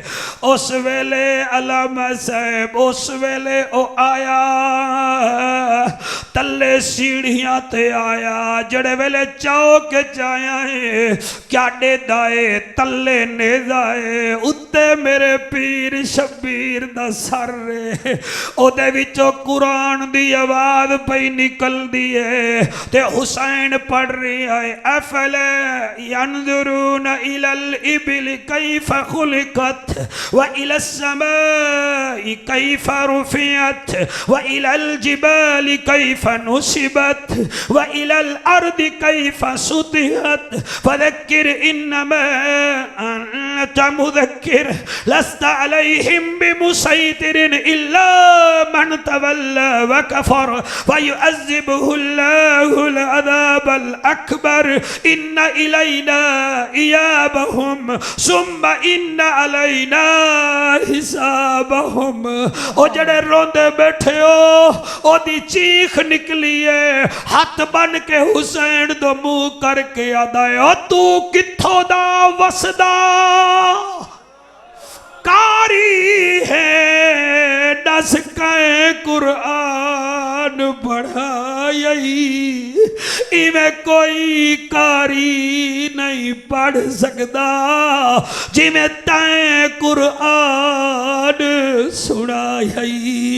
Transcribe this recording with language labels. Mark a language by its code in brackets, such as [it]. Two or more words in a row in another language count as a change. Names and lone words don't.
[pa] اس ویلے علامہ صاحب اس ویلے او آیا تلے سیڑھیاں تے آیا، جیڑے ویلے چوک چ آیا ہے کیاڈے دائے تلے نیزہ ہے، اتے میرے پیر شبیر دا سر ہے، اودے وچوں قرآن دی آواز پئی نکلدی ہے. تے حسین پڑھ رہی ہے [ar] أفلا ينظرون إلى الإبل كيف خلقت و إلى السماء كيف رفعت وإلى الجبال كيف نصبت وإلى الأرض كيف سطحت فذكر إنما أنت مذكر لست عليهم بمصيطر إلا من تولى وكفر فيعذبه الله العذاب الأكبر إن إلينا إيابهم ثم إن علينا حسابهم. [pa] او جیڑے روندے بیٹھے ہو اودی چیخ نکلی ہے، ہاتھ بن کے حسین دو منہ کر کے آدا ہے تو کتھوں دا وسدا قاری ہے، دس کے قرآن پڑھائی ایویں کوئی قاری نہیں پڑھ سکتا جیمیں تیں قرآن سنائی.